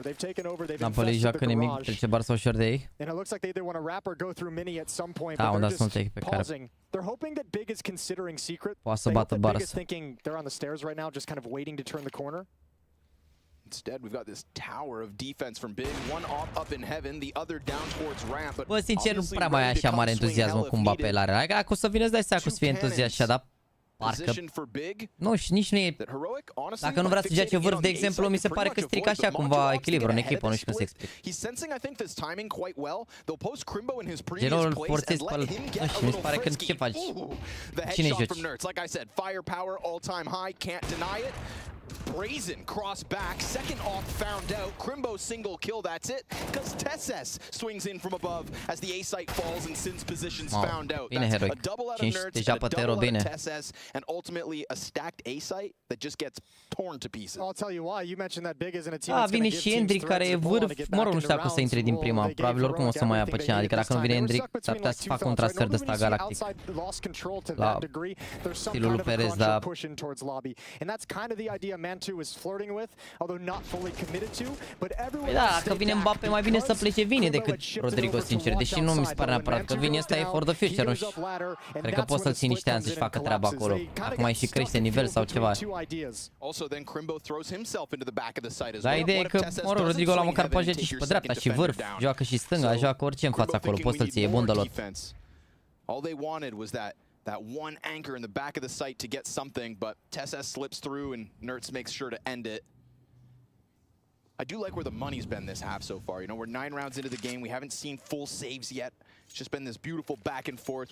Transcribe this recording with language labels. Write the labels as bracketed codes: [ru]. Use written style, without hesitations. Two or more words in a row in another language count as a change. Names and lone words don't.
[en] They've taken over, they've infested the Garage. And it looks like they either want to wrap or go through mini at some point, but they're just pausing. They're hoping that Big is considering secret. They hope that Big is thinking they're on the stairs right now, just kind of waiting to turn the corner. Instead, we've got this tower of defense from Big. One up in heaven, the other down towards ramp. But [ro] bă, sincer, nu prea mai ai așa mare entuziasm cumva pe el are. Adică o să vină, îți dai seama că o să fie entuziast așa, dar parcă... Nu, și nici nu e... Dacă nu vrea să joace vârf, de exemplu, mi se pare că strică așa cumva echilibru în echipă, nu știu cum să explic. Genul forțezi pe el, nu știu, mi se pare că ce faci? Cine joci? [en] Brazen cross back, second off found out. Crimbo single kill, that's it. Because Tesses swings in from above as the A site falls and Sin's positions found out. That's a double out of Nerds and a double out of Tesses, and ultimately a stacked A site that just gets torn to pieces. I'll tell you why. You mentioned that Big isn't a team that's [ro] vine și Hendrik care e vârf, mă rog, nu știu dacă o să intre din prima, probabil oricum o să mai ia pe cineva, adică dacă nu vine Hendrik, s-ar putea să facă un transfer de ăsta galactic la stilul lui Perez, dar... [en] Mantu is flirting with, although not fully committed to, but everyone. [ro] Da, dacă vine Mbappe, mai bine să plece Vini decât Rodrigo, sincer, deși nu mi se pare neapărat că Vini ăsta e [en] for the future, [ro] nu știu. Cred că poți să-l ții niște ani să-și facă treaba acolo. Acum mai și crește nivel sau ceva. Da, ideea e că, mă rog, Rodrigo la măcar poate joace și pe dreapta și vârf, joacă și stânga, joacă orice în fața acolo, poți să-l ții, e bun de lot. [en] All they wanted was that one anchor in the back of the site to get something, but Tesses slips through and Nerds makes sure to end it. I do like where the money's been this half so far. You know, we're 9 rounds into the game. We haven't seen full saves yet. It's just been this beautiful back and forth.